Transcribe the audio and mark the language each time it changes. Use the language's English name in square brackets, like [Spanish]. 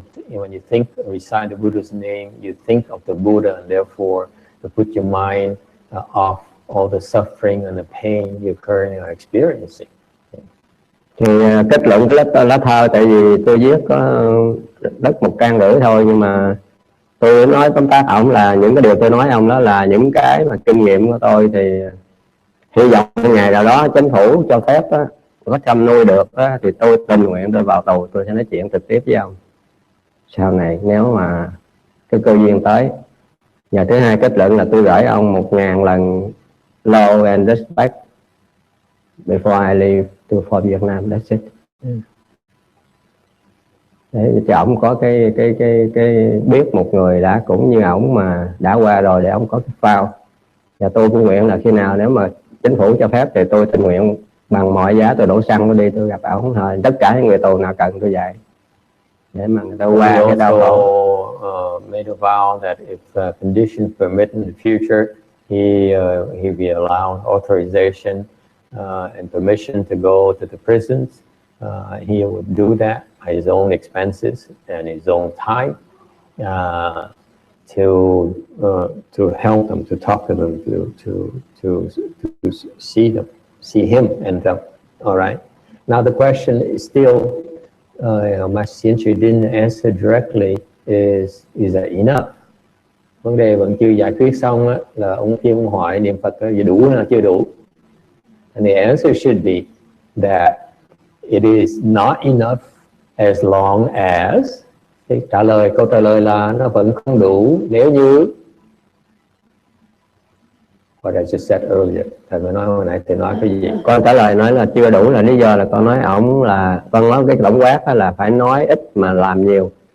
[English] When you think, recite the Buddha's name, you think of the Buddha, and therefore to put your mind off all the suffering and the pain you currently are experiencing. [Vietnamese] Thì kết luận cái lá thơ, tại vì tôi viết có đất 1,5 trang thôi, nhưng mà tôi nói tóm tắt ổng là những cái điều tôi nói ông đó là những cái mà kinh nghiệm của tôi, thì hy vọng ngày nào đó chính phủ cho phép đó, có chăm nuôi được đó, thì tôi tình nguyện tôi vào tù, tôi sẽ nói chuyện trực tiếp với ông sau này nếu mà cái cơ duyên tới. Và thứ hai kết luận là tôi gửi ông 1000 lần [English] love and respect before I leave for Vietnam. That's it. [Vietnamese] Để cho ổng có cái biết một người đã cũng như ổng mà đã qua rồi, để ổng có cái phao. Và tôi cũng nguyện là khi nào nếu mà chính phủ cho phép thì tôi tình nguyện bằng mọi giá tôi đổ xăng đi tôi gặp ổng thôi. Tất cả những người tù nào cần tôi dạy để mà người ta qua cái đau khổ. [English] Made a vow that if conditions permit in the future, he be allowed authorization and permission to go to the prisons. He would do that at his own expenses and his own time to help them, to talk to them, to see them, see him and them. All right. Now the question is still, Master Hsien didn't answer directly. Is that enough? [Vietnamese] Vấn đề vẫn chưa giải quyết xong á, là ông kia ông hỏi niệm Phật là đủ hay là chưa đủ? [English] And the answer should be that it is not enough as long as. [Vietnamese] Thì câu trả lời là nó vẫn không đủ nếu như [English] what I just said earlier. [Vietnamese] Thầy mới nói hồi nãy thầy nói cái gì? Con trả lời nói là chưa đủ là lý do là con nói ổng là con nói cái tổng quát là phải nói ít mà làm nhiều.